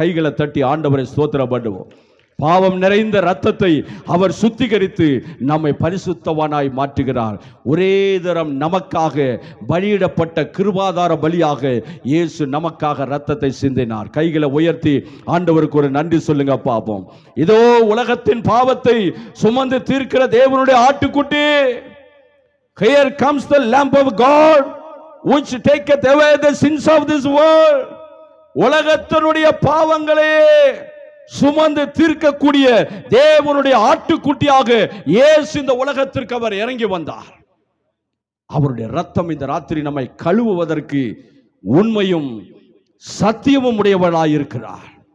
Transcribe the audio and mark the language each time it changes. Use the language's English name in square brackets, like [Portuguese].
[Tamil] கைகளை தட்டி ஆண்டவரை ஸ்தோத்திரம் பண்ணுவோம். பாவம் நிறைந்த ரத்தத்தை அவர் சுத்திகரித்து நம்மை பரிசுத்தவானாய் மாற்றுகிறார். ஒரே தரம் நமக்காக பலியிடப்பட்ட கிருபாதார பலியாக இயேசு நமக்காக ரத்தத்தை சிந்தினார். கைகளை உயர்த்தி ஆண்டவருக்கு ஒரு நன்றி சொல்லுங்க பாப்போம். இதோ உலகத்தின் பாவத்தை சுமந்து தீர்க்கிற தேவனுடைய ஆட்டுக்குட்டி. [English] Here comes the lamb of God which taketh away the sins of this world. [Tamil] உலகத்தினுடைய பாவங்களே சுமந்து தீர்க்கக்கூடிய தேவனுடைய ஆட்டுக்குட்டியாக இயேசு இந்த உலகத்திற்கு அவர் இறங்கி வந்தார். அவருடைய ரத்தம் இந்த ராத்திரி நம்மை கழுவுவதற்கு உண்மையும் சத்தியமும் உடையவராய் இருக்கிறார்.